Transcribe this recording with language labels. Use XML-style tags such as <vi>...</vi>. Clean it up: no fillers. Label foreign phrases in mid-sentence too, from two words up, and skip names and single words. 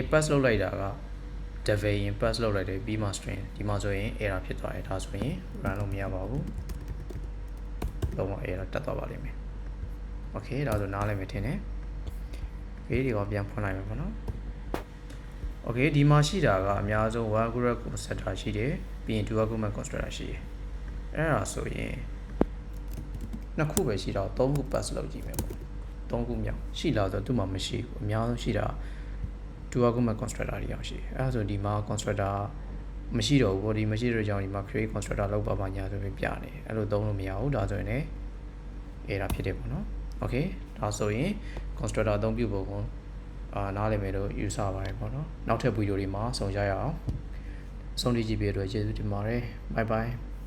<my>pass လုပ်လိုက်တာက devel ရင် pass လုပ်လိုက်တယ်ပြီးမှ string ဒီမှာဆိုရင် error ဖြစ်သွားတယ်ဒါဆိုရင် run လို့မရပါဘူးလုံးဝ error တက်သွားပါလိမ့်မယ် okay ဒါဆိုနားလည် မယ်ထင်တယ် okay ဒီကောင်ပြန်ဖွင့်လိုက်မယ်ပေါ့နော် okay ဒီမှာရှိတာကအများဆုံး</my> <en>one argument constructor</en> <my>ရှိတယ်ပြီးရင်</my> <en>two argument constructor</en> <my>ရှိတယ်အဲ့ဒါဆိုရင်နှစ်ခုပဲရှိတော့သုံးခု pass လုပ်ကြည့်မယ်ပေါ့သုံးခုမြောက်ရှိလား ဆိုတော့သူ့မှာမရှိဘူးအများဆုံးရှိတာ</my> <en>two argument constructor</en> <my>တွေအောင်ရှိတယ်အဲ့ဒါဆိုဒီမှာ constructor မရှိတော့ဘူးပေါ့ဒီမရှိတော့ကြောင့်ဒီမှာ</my> <en>create constructor</en> <my>လောက်ပါညာဆိုပြီးပြနေအဲ့လိုသုံးလို့မရဘူးဒါဆိုရင်လည်း error ဖြစ်တယ်ပေါ့နော် okay ဒါဆိုရင် constructor အသုံးပြုပုံကိုနားလည်မယ်လို့ယူဆပါတယ်ပေါ့နော်နောက်ထပ်ဗီဒီယိုတွေမှာဆုံကြရအောင်ဆုံးဖြတ်ကြည့်ပေးတဲ့အတွက်ကျေးဇူးတင်ပါတယ်</my> <en>bye bye</en>